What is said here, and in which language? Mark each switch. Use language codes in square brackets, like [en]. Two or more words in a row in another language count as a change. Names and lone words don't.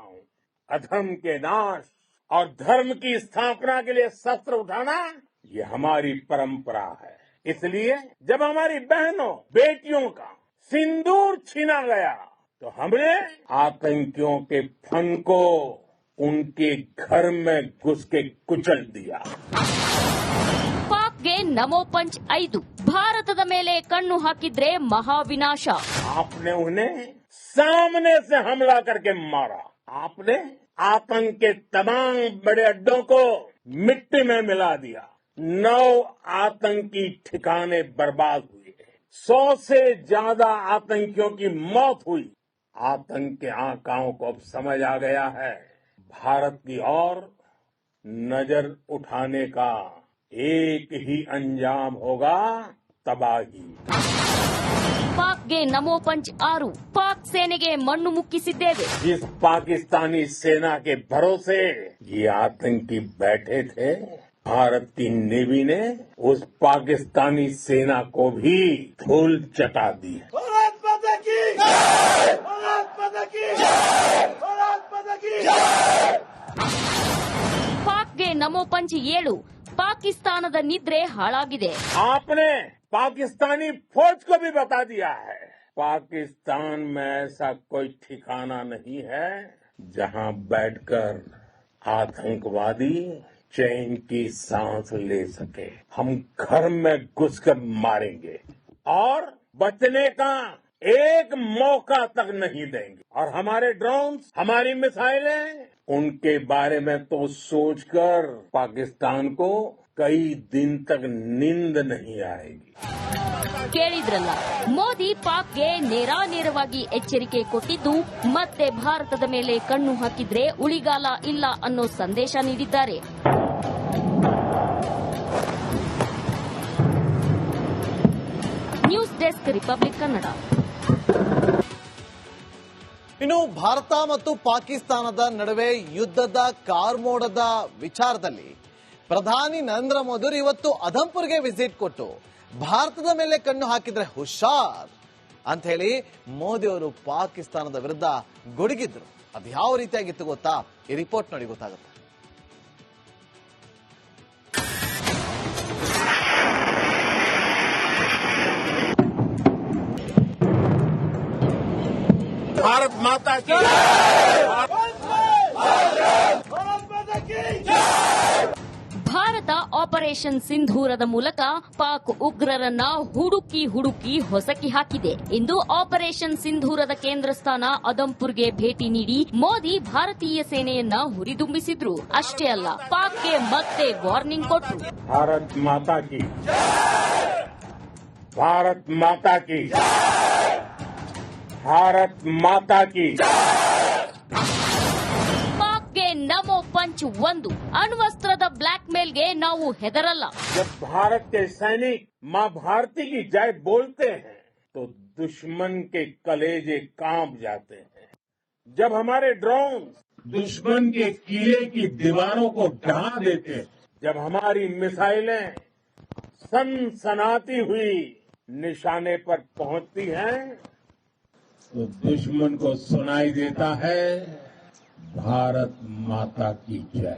[hi] अधर्म के नाश और धर्म की स्थापना के लिए शस्त्र उठाना ये हमारी परंपरा है. इसलिए जब हमारी बहनों बेटियों का सिंदूर छीना गया तो हमने आतंकियों के फन को उनके घर में घुस के कुचल दिया. [kn] ಪಾಕ್ಗೆ ನಮೋ ಪಂಚ್ 5. ಭಾರತದ ಮೇಲೆ ಕಣ್ಣು ಹಾಕಿದ್ರೆ ಮಹಾವಿನಾಶ. [hi] आपने उन्हें सामने से हमला करके मारा. आपने आतंक के तमाम बड़े अड्डों को मिट्टी में मिला दिया. 9 आतंकी ठिकाने बर्बाद हुए. 100 से ज्यादा आतंकियों की मौत हुई. आतंक के आकाओं को अब समझ आ गया है, भारत की ओर नजर उठाने का एक ही अंजाम होगा, तबाही. [kn] ಪಾಕ್ಗೆ ನಮೋ ಪಂಚ್ 6. ಪಾಕ್ ಸೇನೆಗೆ ಮಣ್ಣು ಮುಕ್ಕಿಸಿದ್ದೇವೆ. [hi] जिस पाकिस्तानी सेना के भरोसे ये आतंकी बैठे थे, भारत की नेवी ने उस पाकिस्तानी सेना को भी धूल चटा दी है. [kn] ಪಾಕ್ಗೆ ನಮೋ ಪಂಚ್ 7. ಪಾಕಿಸ್ತಾನದ ನಿದ್ರೆ ಹಾಳಾಗಿದೆ. [hi] आपने पाकिस्तानी फौज को भी बता दिया है, पाकिस्तान में ऐसा कोई ठिकाना नहीं है जहां बैठकर आतंकवादी चैन की सांस ले सके। हम घर में घुसकर मारेंगे और बचने का एक मौका तक नहीं देंगे। और हमारे ड्रोन्स, हमारी मिसाइलें, उनके बारे में तो सोचकर पाकिस्तान को कई दिन तक नींद नहीं आएगी। [kn] ಕೇಳಿದ್ರಲ್ಲ, ಮೋದಿ ಪಾಕ್ಗೆ ನೇರಾನೇರವಾಗಿ ಎಚ್ಚರಿಕೆ ಕೊಟ್ಟಿದ್ದು ಮತ್ತೆ ಭಾರತದ ಮೇಲೆ ಕಣ್ಣು ಹಾಕಿದ್ರೆ ಉಳಿಗಾಲ ಇಲ್ಲ ಅನ್ನೋ ಸಂದೇಶ ನೀಡಿದ್ದಾರೆ. ನ್ಯೂಸ್ ಡೆಸ್ಕ್, ರಿಪಬ್ಲಿಕ್ ಕನ್ನಡ. ಇನ್ನು ಭಾರತ ಮತ್ತು ಪಾಕಿಸ್ತಾನದ ನಡುವೆ ಯುದ್ಧದ ಕಾರ್ಮೋಡದ ವಿಚಾರದಲ್ಲಿ ಪ್ರಧಾನಿ ನರೇಂದ್ರ ಮೋದಿ ಇವತ್ತು ಅಧಂಪುರ್ಗೆ ವಿಸಿಟ್ ಕೊಟ್ಟು ಭಾರತದ ಮೇಲೆ ಕಣ್ಣು ಹಾಕಿದ್ರೆ ಹುಷಾರ್ ಅಂತ ಹೇಳಿ ಮೋದಿ ಅವರು ಪಾಕಿಸ್ತಾನದ ವಿರುದ್ಧ ಗುಡುಗಿದ್ರು. ಅದು ಯಾವ ರೀತಿಯಾಗಿತ್ತು ಗೊತ್ತಾ? ಈ ರಿಪೋರ್ಟ್ ನೋಡಿ ಗೊತ್ತಾಗುತ್ತೆ. [hi] भारत माता की [kn] ಭಾರತ ಆಪರೇಷನ್ ಸಿಂಧೂರದ ಮೂಲಕ ಪಾಕ್ ಉಗ್ರರನ್ನ ಹುಡುಕಿ ಹೊಸಕಿ ಹಾಕಿದೆ. ಇಂದು ಆಪರೇಷನ್ ಸಿಂಧೂರದ ಕೇಂದ್ರ ಸ್ಥಾನ ಅದಂಪುರ್ಗೆ ಭೇಟಿ ನೀಡಿ ಮೋದಿ ಭಾರತೀಯ ಸೇನೆಯನ್ನ ಹುರಿದುಂಬಿಸಿದ್ರು. ಅಷ್ಟೇ ಅಲ್ಲ, ಪಾಕ್ಗೆ ಮತ್ತೆ ವಾರ್ನಿಂಗ್ ಕೊಟ್ಟರು. [hi] भारत माता की, भारत माता की, भारत माता की. [kn] ಪಾಕ್ಗೆ ನಮೋ ಪಂಚ್ 1. ಅಣ್ವಸ್ತ್ರದ ಬ್ಲಾಕ್ ಮೇಲ್ಗೆ ನಾವು ಹೆದರಲ್ಲ. [hi] जब भारत के सैनिक मां भारती की जय बोलते हैं तो दुश्मन के कलेजे कांप जाते हैं. जब हमारे ड्रोन दुश्मन के किले की दीवारों को ढहा देते हैं, जब हमारी मिसाइलें सनसनाती हुई निशाने पर पहुंचती हैं, तो दुश्मन को सुनाई देता है भारत माता की जय.